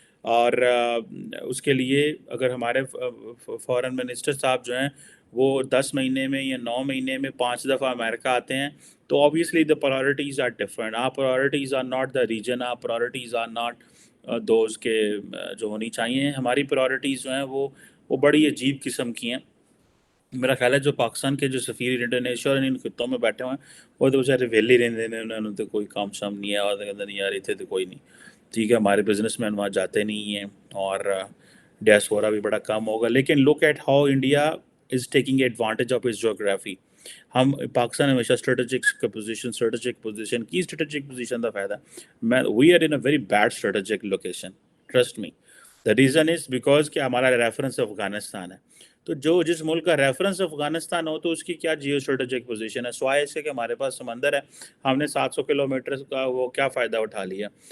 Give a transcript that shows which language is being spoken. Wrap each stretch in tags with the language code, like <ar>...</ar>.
<ur>اور اس کے لیے اگر ہمارے فورن منسٹر صاحب جو ہیں وہ 10 مہینے میں یا 9 مہینے میں 5 دفعہ امریکہ آتے ہیں تو</ur> <en>obviously the priorities are different. Our priorities are not the region, our priorities are not those</en> <ur>کے جو ہونی چاہیے. ہماری priorities جو ہیں وہ بڑی عجیب قسم کی ہیں. میرا خیال ہے جو پاکستان کے جو سفیر انڈونیشیا اور ان خطوں میں بیٹھے ہوئے ہیں وہ تو بیچارے ویلے رہتے ہیں, انہوں نے تو کوئی کام شام نہیں ہے, اور کہتے نہیں یار اتنے تو کوئی نہیں. ٹھیک ہے, ہمارے بزنس مین وہاں جاتے نہیں ہیں اور ڈیاسپورا بھی بڑا کم ہوگا.</ur> <en>لیکن look at how India is taking advantage of his geography.</en> <ur>ہم پاکستان ہمیشہ اسٹریٹجک پوزیشن کی اسٹریٹجک پوزیشن کا فائدہ میں</ur> <en>We are in a very bad strategic location, trust me. The reason is because</en> <ur>کہ ہمارا ریفرنس افغانستان ہے. تو جس ملک کا ریفرنس افغانستان ہو تو اس کی کیا جیو اسٹریٹجک پوزیشن ہے, سوائے سے کہ ہمارے پاس سمندر ہے. ہم نے 700 کلومیٹر کا وہ کیا فائدہ اٹھا لیا.</ur>